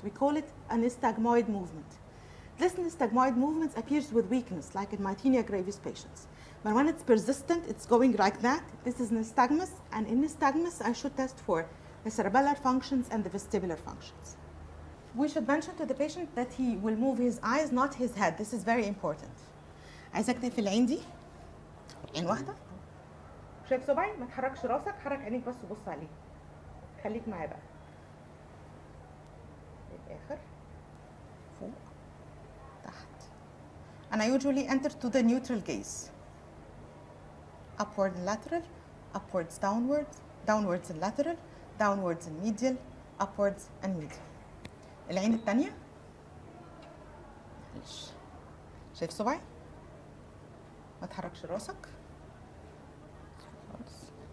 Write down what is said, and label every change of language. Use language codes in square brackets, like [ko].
[en] We call it a nystagmoid movement. This nystagmoid movement appears with weakness, like in myasthenia gravis patients. But when it's persistent, it's going like that. This is nystagmus, and in nystagmus, I should test for the cerebellar functions and the vestibular functions. We should mention to the patient that he will move his eyes, not his head. This is very important. [ar] عايزاك تقفل العين دي، عين واحدة. شايف صباعي؟ ما تحركش راسك، حرك عينيك بس وبص عليه. خليك معايا بقى. للآخر. فوق. تحت. [en] And I usually enter to the neutral gaze. Upward and lateral, upwards, downwards, downwards and lateral, downwards and medial, upwards and medial. [ar] العين التانية. معلش. شايف صباعي؟ ما تحركش راسك. خالص.